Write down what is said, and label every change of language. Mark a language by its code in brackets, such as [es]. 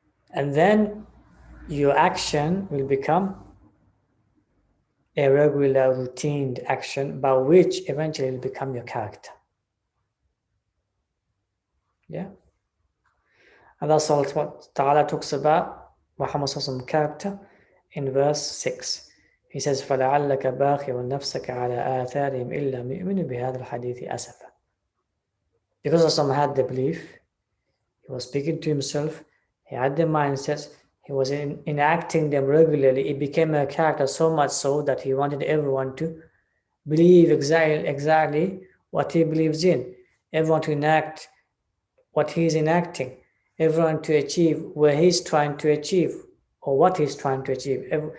[en] And then your action will become a regular, routine action by which eventually will become your character. Yeah? And that's also what Ta'ala talks about Muhammad's character in verse 6. [ar] He says, فَلَعَلَّكَ بَاخِعٌ نَفْسَكَ عَلَىٰ آثَارِهِمْ إِلَّا مُؤْمِنُ بِهَذَا الْحَدِيثِ أَسَفًا. [en] Because Rasul had the belief, he was speaking to himself, he had the mindsets, he was enacting them regularly. It became a character so much so that he wanted everyone to believe exactly what he believes in, everyone to enact what he is enacting, everyone to achieve where he's trying to achieve or what he's trying to achieve.